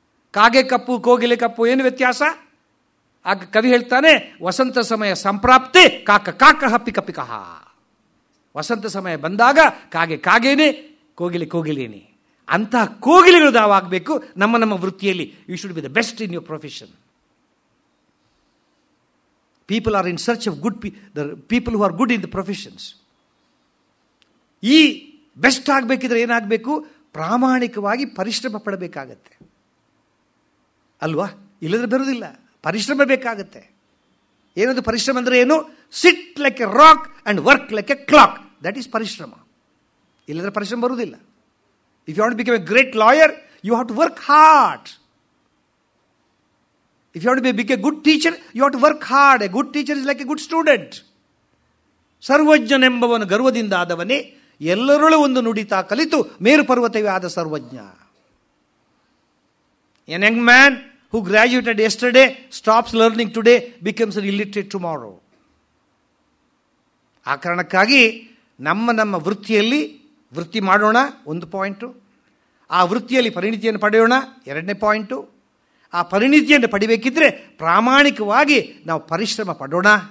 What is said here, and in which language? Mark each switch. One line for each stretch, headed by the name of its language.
Kannada: ಕಾಗೆ ಕಪ್ಪು ಕೋಗಿಲೆ ಕಪ್ಪು ಏನು ವ್ಯತ್ಯಾಸ? ಆಗ ಕವಿ ಹೇಳ್ತಾನೆ,
Sanskrit: ವಸಂತ ಸಮಯ ಸಂಪ್ರಾಪ್ತಿ ಕಾಕ ಕಾಕ ಪಿಕ ಪಿಕ.
Kannada: ವಸಂತ ಸಮಯ ಬಂದಾಗ ಕಾಗೆ ಕಾಗೇನೆ, ಕೋಗಿಲೆ ಕೋಗಿಲೇನೆ. ಅಂತಹ ಕೋಗಿಲೆಗಳು ನಾವಾಗಬೇಕು ನಮ್ಮ ವೃತ್ತಿಯಲ್ಲಿ.
English: You should be the best in your profession. People are in search of the people who are good in the professions.
Kannada: ಈ ಬೆಸ್ಟ್ ಆಗಬೇಕಿದ್ರೆ ಏನಾಗಬೇಕು? ಪ್ರಾಮಾಣಿಕವಾಗಿ ಪರಿಶ್ರಮ ಪಡಬೇಕಾಗತ್ತೆ ಅಲ್ವಾ? ಇಲ್ಲದ್ರೆ ಬರುವುದಿಲ್ಲ. ಪರಿಶ್ರಮ ಬೇಕಾಗತ್ತೆ. ಏನದು ಪರಿಶ್ರಮ ಅಂದರೆ ಏನು?
English: Sit like a rock and work like a clock. That is ಪರಿಶ್ರಮ.
Kannada: ಇಲ್ಲದ್ರೆ ಪರಿಶ್ರಮ ಬರುವುದಿಲ್ಲ.
English: If you want to become a great lawyer, you have to work hard. If you want to be a good teacher, you have to work hard. A good teacher is like a good student.
Kannada: ಸರ್ವಜ್ಞನೆಂಬವನು ಗರ್ವದಿಂದ ಆದವನೇ, ಎಲ್ಲರೊಳು ಒಂದು ನುಡಿತಾ ಕಲಿತು ಮೇರು ಪರ್ವತವೇ ಆದ ಸರ್ವಜ್ಞ.
English: An young man who graduated yesterday, stops learning today, becomes an illiterate tomorrow.
Kannada: ಆ ಕಾರಣಕ್ಕಾಗಿ ನಮ್ಮ ವೃತ್ತಿಯಲ್ಲಿ ವೃತ್ತಿ ಮಾಡೋಣ, ಒಂದು ಪಾಯಿಂಟು. ಆ ವೃತ್ತಿಯಲ್ಲಿ ಪರಿಣಿತಿಯನ್ನು ಪಡೆಯೋಣ. ಎರಡನೇ ಪಾಯಿಂಟು, ಆ ಪರಿಣಿತಿಯನ್ನು ಪಡಿಬೇಕಿದ್ರೆ ಪ್ರಾಮಾಣಿಕವಾಗಿ ನಾವು ಪರಿಶ್ರಮ ಪಡೋಣ.